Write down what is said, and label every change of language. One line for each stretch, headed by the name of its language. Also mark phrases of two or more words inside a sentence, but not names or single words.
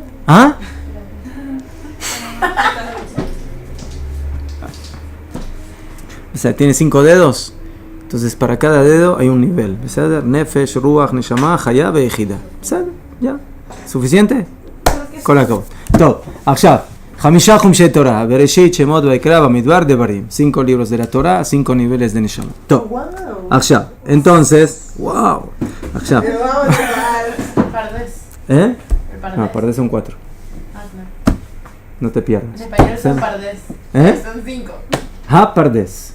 Spanish: ¿Ah? O sea, tiene 5 dedos. Entonces, para cada dedo hay un nivel. ¿Beseder?
Hebrew: נפש, רוח, נשמה, חיה, ויחידה.
Spanish: ¿Beseder? ¿Ya? ¿Suficiente? Con la acabo. Todo.
Hebrew: עכשיו, 5 חומשי תורה, בראשית, שמות ויקרא, במדבר, דברים.
Spanish: 5 libros de la Torah, 5 niveles de Neshama. Todo. Wow. עכשיו, entonces, wow. עכשיו. Pero vamos a llevar. Pardes? ¿Eh? El pardes. No, pardes son 4. Ah, claro. No te pierdas. En español son Sí. pardes. ¿Eh? Son 5. Ha pardes.